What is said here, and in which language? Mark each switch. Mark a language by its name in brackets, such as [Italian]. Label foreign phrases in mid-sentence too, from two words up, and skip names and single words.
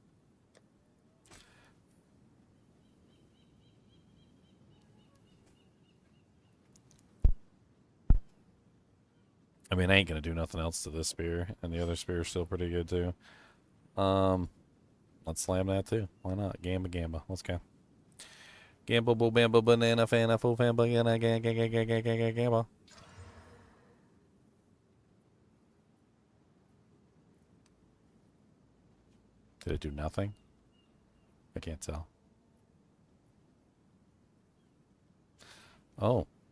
[English] I mean, I ain't gonna do nothing else to this spear, and the other spear is still pretty good too. Let's slam that too. Why not? Gamba. Let's go. Gamba, bo, bamba, banana, fana, fo, famba, gamba. Did it do nothing? I can't tell. Oh.